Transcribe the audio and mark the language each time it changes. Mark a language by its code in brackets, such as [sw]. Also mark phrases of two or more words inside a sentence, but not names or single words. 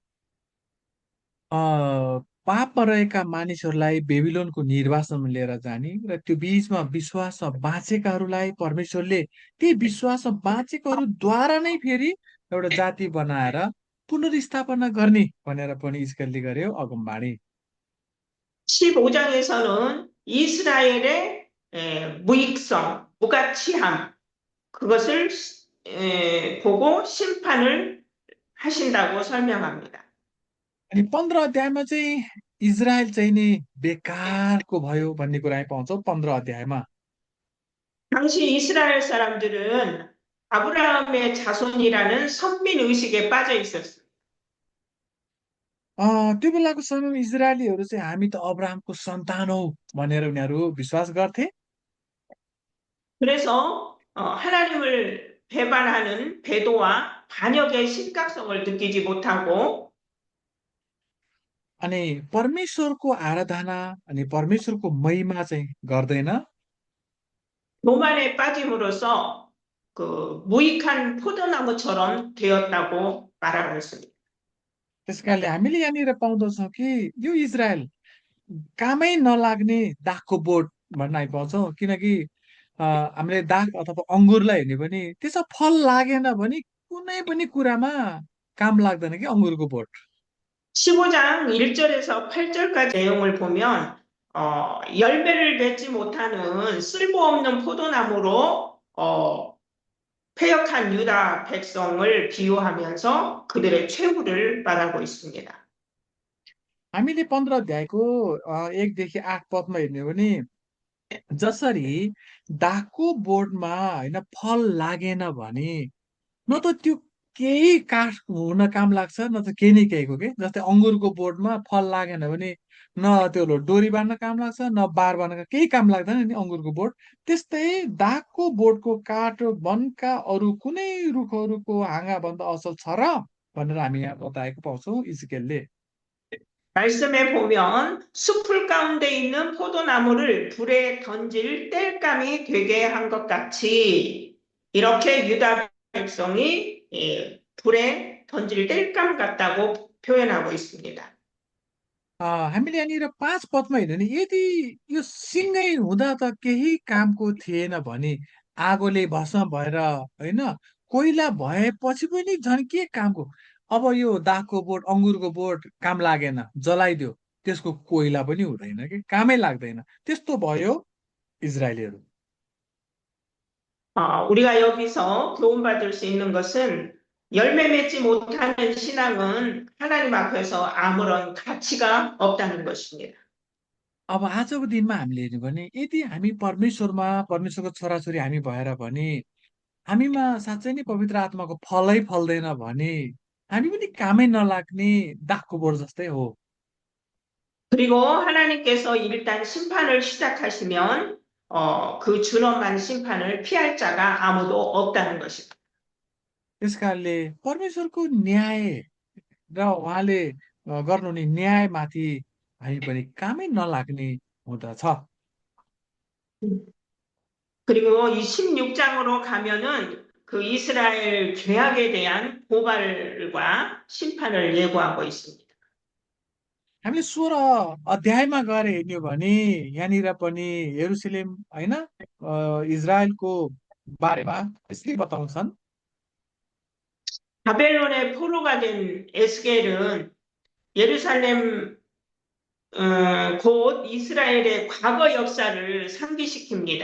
[ne] पापमा रहेका मानिसहरूलाई बेबिलोनको निर्वासनमा लिएर जाने र त्यो बीचमा विश्वासमा बाँचेकाहरूलाई परमेश्वरले ती विश्वासमा बाँचेकाहरूद्वारा नै फेरि एउटा जाति बनाएर पुनर्स्थापना गर्ने भनेर पनि इस्राएलले गर्यो अगमबाणी। [ko] 15장에서는 이스라엘의 무익성, 무가치함, 그것을 보고 심판을 하신다고 설명합니다. [ne] अनि 15 अध्यायमा चाहिँ इजरायल चाहिँ नि बेकारको भयो भन्ने कुरा हामी पाउँछौँ 15 अध्यायमा। [ko] 당시 이스라엘 사람들은 아브라함의 자손이라는 선민 의식에 빠져 있었어요. [ne] त्यो बेलाको समयमा इजरायलीहरू चाहिँ हामी त अब्राहमको सन्तान हौ भनेर उनीहरू विश्वास गर्थे। [ko] 그래서 하나님을 배반하는 배도와 반역의 심각성을 느끼지 못하고 [ne] अनि परमेश्वरको आराधना अनि परमेश्वरको महिमा चाहिँ गर्दैन। [ko] 교만에 빠짐으로써 그 무익한 포도나무처럼 되었다고 말하고 있습니다. [ne] त्यस कारणले हामीले यहाँनिर पाउँदछौँ कि यो इजरायल कामै नलाग्ने दागको बोट भन्न हामी पाउँछौँ। किनकि हामीले दाग अथवा अङ्गुरलाई हेर्ने पनि त्यसमा फल लागेन भने कुनै पनि कुरामा काम लाग्दैन कि अङ्गुरको बोट। [ko] 15장 1절에서 8절까지 내용을 보면 열매를 맺지 못하는 쓸모없는 포도나무로 패역한 유다 백성을 비유하면서 그들의 최후를 말하고 있습니다. [ne] हामीले 15 अध्यायको 1देखि 8 पदमा हेर्ने हो भने जसरी दागको बोटमा होइन फल लागेन भने न त त्यो केही काठ हुन काम लाग्छ न त केही न केहीको के। जस्तै अङ्गुरको बोटमा फल लागेन भने न त्यो डोरी बाँध्न काम लाग्छ न बार बाँध्न केही काम लाग्दैन नि अङ्गुरको बोट। त्यस्तै दागको बोटको काठ वनका अरू कुनै रुखहरूको हाँगाभन्दा असल छ र भनेर हामी यहाँ बताएको पाउँछौँ इजकेलले। [ko] 말씀에 보면 숲풀 가운데 있는 포도나무를 불에 던질 땔감이 되게 한 것 같이 이렇게 유다 백성이 불에 던질 땔감 같다고 표현하고 있습니다. [ne] हामीले यहाँनिर 5 पदमा हेर्यो भने यदि यो सिँगै हुँदा त केही कामको थिएन भने आगोले भस्म भएर होइन कोइला भएपछि पनि झन् के कामको। अब यो दागको बोट अङ्गुरको बोट काम लागेन जलाइदियो त्यसको कोइला पनि हुँदैन कि कामै लाग्दैन। त्यस्तो भयो इजरायलीहरू। [ko] 우리가 여기서 교훈받을 수 있는 것은 열매 맺지 못하는 신앙은 하나님 앞에서 아무런 가치가 없다는 것입니다. [ne] अब आजको दिनमा हामीले हेर्यो भने यदि हामी परमेश्वरमा परमेश्वरको छोराछोरी हामी भएर भने हामीमा साँच्चै नै पवित्र आत्माको फलै फल्दैन भने हामी पनि कामै नलाग्ने दागको बोट जस्तै हो। [ko] 그리고 하나님께서 일단 심판을 시작하시면 그 준엄한 심판을 피할 자가 아무도 없다는 것입니다. [ne] त्यस कारणले परमेश्वरको न्याय र उहाँले गर्नुहुने न्यायमाथि हामी पनि कामै नलाग्ने हुँदछ। [ko] 그리고 이 16장으로 가면은 그 이스라엘 죄악에 대한 고발과 심판을 예고하고 있습니다. [ne] हामीले 16 अध्यायमा गएर हेर्ने हो भने यहाँनिर पनि यरुशलेम होइन इजरायलको बारेमा यसले बताउँछन्। [ko] 바벨론의 포로가 된 에스겔은 예루살렘 곧 이스라엘의 과거 역사를 상기시킵니다.